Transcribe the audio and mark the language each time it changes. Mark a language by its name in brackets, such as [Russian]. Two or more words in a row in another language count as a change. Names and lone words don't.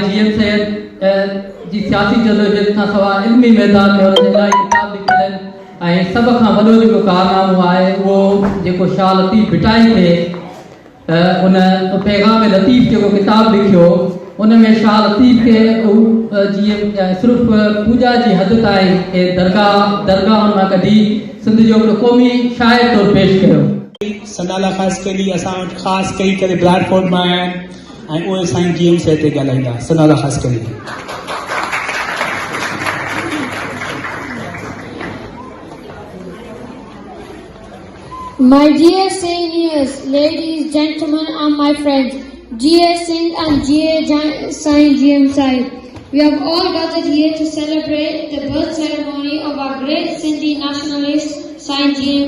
[Sindhi] जीएम सैयद जी सियासी जदोजहद खां सवाइ इल्मी मैदान में उन्हनि इलाही किताब लिखियल आहिनि ऐं सभ खां वॾो जेको कारनामो आहे उहो जेको शाह लतीफ़ भिटाई खे उन पैगाम लतीफ़ जेको किताब लिखियो उन में शाह लतीफ़ खे जीअं सिर्फ़ु पूॼा जी हद ताईं दरगाह मां कढी सिंध जो हिकिड़ो क़ौमी शाइर तौरु पेश कयो सनाला ख़ासि करी असां वटि ख़ासि कई करे ब्राडफोर्ड मां आया आहिनि ऐं उहे साईं जीएम सैयद ते ॻाल्हाईंदा सनाला ख़ासि करी [English] My dear seniors, ladies, gentlemen, and my friends, G.A. Singh and G.A. Sain G.M. Said, we have all gathered here to celebrate the birth ceremony of our great Sindhi nationalist, Sain G.M.